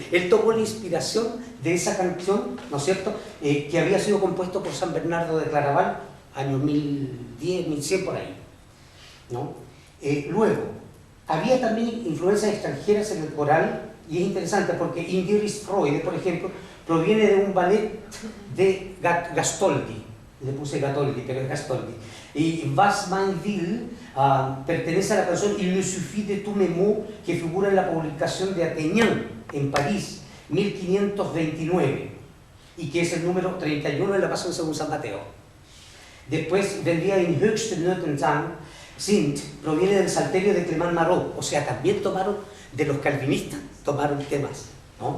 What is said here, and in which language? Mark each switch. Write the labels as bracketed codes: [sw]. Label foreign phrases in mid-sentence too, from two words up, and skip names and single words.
[es] Él tomó la inspiración de esa canción, ¿no es cierto?, que había sido compuesto por San Bernardo de Claraval, años 1010, 1100 por ahí, ¿no? Luego, había también influencias extranjeras en el coral, y es interesante porque In Diris Freude, por ejemplo, proviene de un ballet de Gastoldi. Le puse Gatoldi, pero es Gastoldi. Y Was man will pertenece a la canción Il me suffit de tous mes mots, que figura en la publicación de Ateñán, en París, 1529, y que es el número 31 de la Pasión según San Mateo. Después vendría In höchste Nöten Sind, proviene del Salterio de Clement Marot, o sea, también tomaron de los calvinistas, tomaron temas, ¿no?